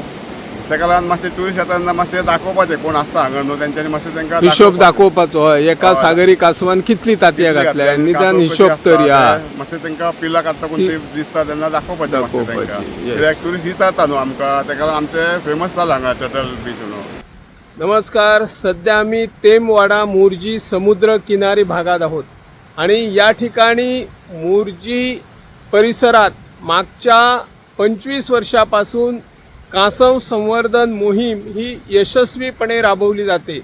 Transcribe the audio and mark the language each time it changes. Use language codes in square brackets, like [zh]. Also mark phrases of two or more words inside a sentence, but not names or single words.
[kok] तेका लागून मातशें ट्युरिस्ट येता तेन्ना मातशें दाखोवपाचें कोण आसता हांगा न्हू, तेंच्यांनी मातशें तांकां हिशोब दाखोवपाचो. हय एका सागरी कासवान कितली तातयां घातल्या निदान हिशोब तरी. हा मातशें तांकां पिलां काडटा कोण ती दिसता तेन्ना दाखोवपाचें मातशें तांकां. दाखोवपाची, yes. कित्याक ट्युरिस्ट विचारता न्हू आमकां, तेका लागून आमचें फेमस जाला हांगा टर्टल बीच म्हणून. नमस्कार. [mr] सध्या आम्ही तेमवाडा मोरजी समुद्र किनारी भागात आहोत आणि या ठिकाणी मोरजी परिसरात मागच्या 25 वर्षापासून कासव संवर्धन मोहीम ही यशस्वीपणे राबवली जाते.